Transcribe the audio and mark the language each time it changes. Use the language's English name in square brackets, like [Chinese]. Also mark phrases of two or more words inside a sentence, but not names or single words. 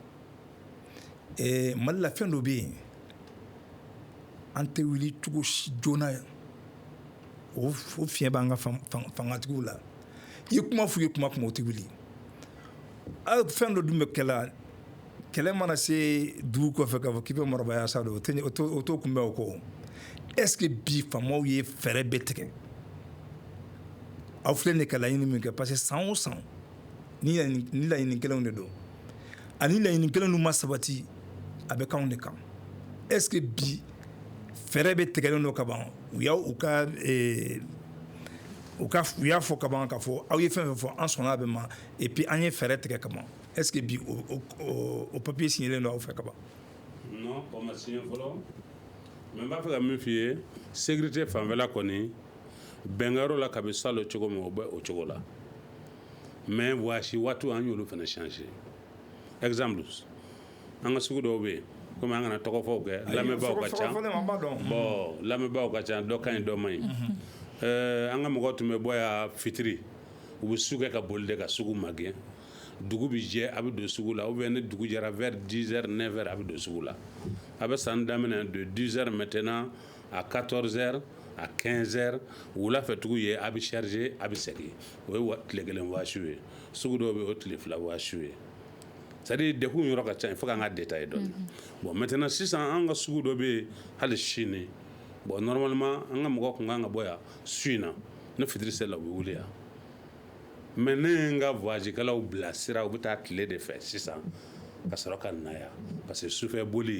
[Bambara] ye Mali la fɛn dɔ bɛ yen an tɛ wuli cogo si joona o fiɲɛ b'an ka fangatigiw la i ye kuma f'u ye kuma o tɛ wuli fɛn dɔ dun bɛ kɛlɛ mana se dugu kɔfɛ k'a fɔ k'i bɛ marabaya sa don o t'o kunbɛn o kɔ [French] est ce que [Bambara] bi faamaw ye fɛɛrɛ bɛɛ tigɛ aw filɛ nin ka laɲini min kɛ [French] parce que [Bambara] san o san ni laɲini kelenw de don ani laɲini kelen n'u ma sabati a bɛ k'anw de kan [French] est ce que [Bambara] bi fɛɛrɛ bɛ tigɛlen don ka ban u y'a fɔ ka ban k'a fɔ aw ye fɛn fɛn fɔ an sɔnna a bɛ ma [French] et puis [Bambara] an ye fɛɛrɛ tigɛ ka ban [French] est ce que [Bambara] bi o papier signalen don aw fɛ ka ban. non o ma signé fɔlɔ mais n b'a fɛ ka min f'i ye sécurité fanfɛla kɔni bɛnkɛyɔrɔ la kabi salon cogo min o bɛ o cogo la mais waasi waatiw an y'olu fana changer exemple an ka sugu dɔw bɛ yen komi an kana tɔgɔfɔw kɛ lamɛnbaaw ka ca bon lamɛnbaaw ka ca dɔ ka ɲi dɔ man ɲi an ka mɔgɔw tun bɛ bɔ yan fitiri u bɛ su kɛ ka boli de ka sugu magɛn dugu bɛ jɛ a bɛ don sugu la [French] ou bien [Bambara] ni dugu jɛra vers 10h 9h a bɛ don sugu la a bɛ san daminɛ de 10h [French] maintenant à 14h à 15h [Bambara] wula fɛ tugu ye a bɛ charger a bɛ segin o ye tile kelen waasiw ye sugu dɔw bɛ yen o tile fila waasiw ye [French] c'est à dire [Bambara] dekun yɔrɔ ka ca [French] il faut [Bambara] k'an ka détailler dɔɔni bon maintenant sisan an ka sugu dɔ bɛ yen hali sini bon normalement an ka mɔgɔ kun kan ka bɔ yan su in na ne fitiri seli la u bɛ wuli yan mais ne ye n ka voyagekɛlaw bila sira u bɛ taa tile de fɛ sisan ka sɔrɔ ka na yan [French] parce que [Bambara] sufɛ boli